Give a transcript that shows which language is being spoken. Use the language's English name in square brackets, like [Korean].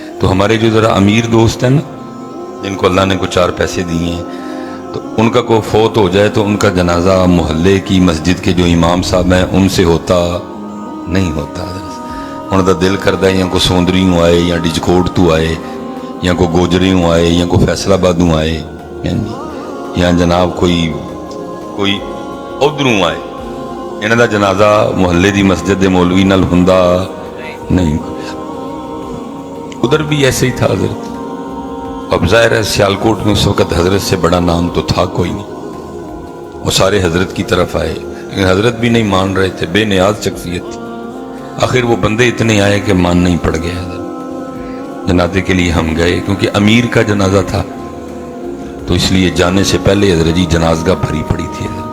[Urdu] تو ہمارے جو ذرا امیر دوست ہیں نا, جن کو اللہ نے کو 4 پیسے دیے ہیں, تو ان کا کوئی فوت ہو جائے تو ان کا جنازہ محلے کی مسجد کے جو امام صاحب ہیں ان سے ہوتا نہیں ہوتا. ان کا دل کرتا ہے یا کوئی سوندریوں آئے, یا ڈجکوٹ تو آئے, یا کوئی گوجریوں آئے, یا کوئی فیصلہ بادوں آئے, یا جناب کوئی ادھروں آئے. [Punjabi] انہوں دا جنازہ محلے دی مسجد دے مولوی نال ہوندا نہیں. [Urdu] ادھر بھی ایسے ہی تھا حضرت. اب ظاہر ہے سیالکوٹ میں اس وقت حضرت سے بڑا نام تو تھا کوئی نہیں, وہ سارے حضرت کی طرف آئے, لیکن حضرت بھی نہیں مان رہے تھے, بے نیاز شخصیت تھی. آخر وہ بندے اتنے آئے کہ ماننا ہی پڑ گیا. جنازے کے لیے ہم گئے, کیونکہ امیر کا جنازہ تھا, تو اس لیے جانے سے پہلے حضرت جی جنازگاہ بھری پڑی تھی.